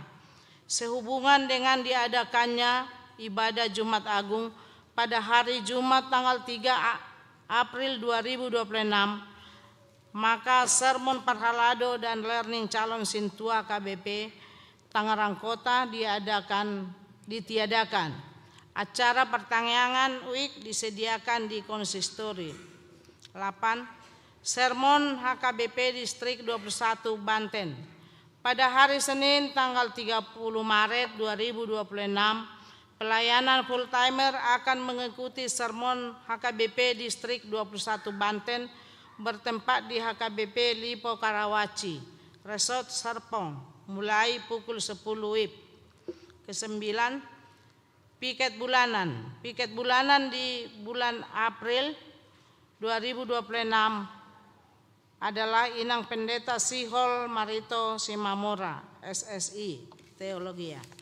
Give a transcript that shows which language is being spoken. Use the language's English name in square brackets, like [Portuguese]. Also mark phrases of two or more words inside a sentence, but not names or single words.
[Indonesian] Sehubungan dengan diadakannya ibadah Jumat Agung pada hari Jumat tanggal 3 April 2026, maka sermon Parhalado dan learning calon Sintua KBP Tangerang Kota ditiadakan. Acara pertanyaan week disediakan di konsistori. 8. Sermon HKBP Distrik 21 Banten. Pada hari Senin tanggal 30 Maret 2026, pelayanan full timer akan mengikuti sermon HKBP Distrik 21 Banten bertempat di HKBP Lipo Karawaci, Resort Serpong, mulai pukul 10 WIB. Ke-9, piket bulanan. Piket bulanan di bulan April 2026 adalah Inang Pendeta Sihol Marito Simamora, SSI, Teologia.